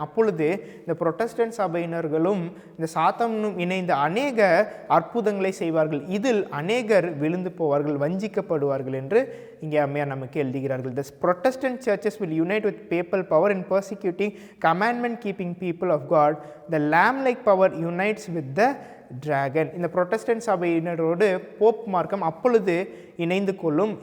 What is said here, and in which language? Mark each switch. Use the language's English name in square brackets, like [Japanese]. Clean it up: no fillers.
[Tamil] அப்பொழுது இந்த புரொட்டஸ்டன்ட் சபையினர்களும் இந்த சாத்தானும் இணைந்த அநேக அற்புதங்களை செய்வார்கள். இதில் அநேகர் விழுந்து போவார்கள், வஞ்சிக்கப்படுவார்கள் என்று இங்கே அம்மையார் நமக்கு எழுதுகிறார்கள். [English] The Protestant churches will unite with papal power in persecuting commandment keeping people of God. The lamb-like power unites with the dragon. [Tamil] இந்த புரொட்டஸ்டன்ட் சபையினரோடு போப் மார்க்கம் அப்பொழுது இணைந்து கொள்ளும்.